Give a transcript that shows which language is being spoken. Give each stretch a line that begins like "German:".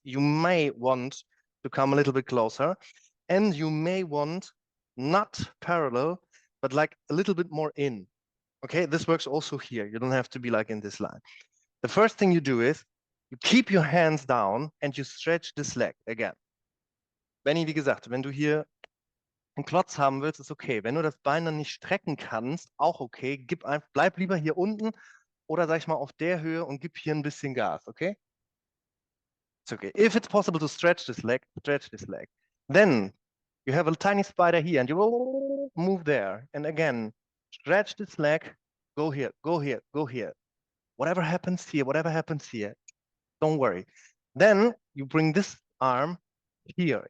English: You may want to come a little bit closer, and you may want not parallel, but like a little bit more in. Okay, this works also here. You don't have to be like in this line. The first thing you do is you keep your hands down and you stretch this leg again.
German: Benny, wie gesagt, wenn du hier einen Klotz haben willst, ist okay. Wenn du das Bein dann nicht strecken kannst, auch okay. Bleib lieber hier unten oder sag ich mal auf der Höhe und gib hier ein bisschen Gas, okay?
English: It's okay. If it's possible to stretch this leg, stretch this leg. Then you have a tiny spider here and you will move there. And again, stretch this leg, go here, go here, go here. Whatever happens here, don't worry. Then you bring this arm here.